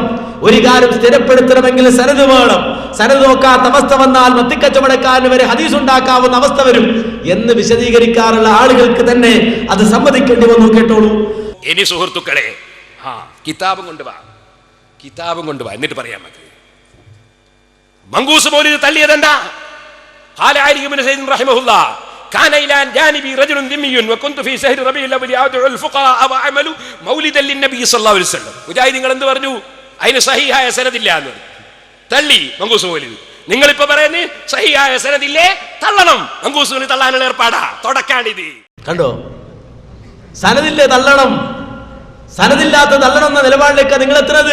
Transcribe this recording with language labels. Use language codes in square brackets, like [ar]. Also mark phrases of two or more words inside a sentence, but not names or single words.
[ml] ഒരു കാര്യം സ്ഥിരപ്പെടുത്തണമെങ്കിൽ സനത് വേണം. സനത് നോക്കാത്ത അവസ്ഥ വന്നാൽ മത്തിക്കച്ചവടക്കാരന് വരെ ഹദീസ് ഉണ്ടാക്കാവുന്ന അവസ്ഥ വരും എന്ന് വിശദീകരിക്കാറുള്ള ആളുകൾക്ക് തന്നെ അത് സമ്മതിക്കേണ്ടി വന്നു. കേട്ടോളൂ. ഇനി സുഹൃത്തുക്കളെ, കിതാബും കൊണ്ടുവാ, കിതാബും കൊണ്ടുവാ, എന്നിട്ട് പറയാൻ മതി. മങ്കൂസ് മൗലിദ് തള്ളിയതെന്താ? [ar] قال علي ابن زيد رحمه الله كان إلى جانبي رجل ذمي وكنت في شهر ربيع الأول أدعو الفقراء وأعمل مولدا للنبي صلى الله عليه وسلم. [ml] മുജാഹിദീങ്ങൾ എന്ത് പറഞ്ഞു? അതിന് സഹിഹായ സനദില്ല എന്ന് തള്ളി മങ്കൂസ് മൗലിദ്. നിങ്ങൾ ഇപ്പൊ പറയുന്നത് സഹിഹായ സനദില്ലേ, തള്ളണം. മങ്കൂസിന് തള്ളാനുള്ള ഏർപ്പാടാ, തുടക്കാണിത്. കണ്ടോ? സനദില്ലേ തള്ളണം, സനദില്ലാത്ത തള്ളണം എന്ന നിലപാടിലേക്ക് നിങ്ങൾ എത്തുന്നത്.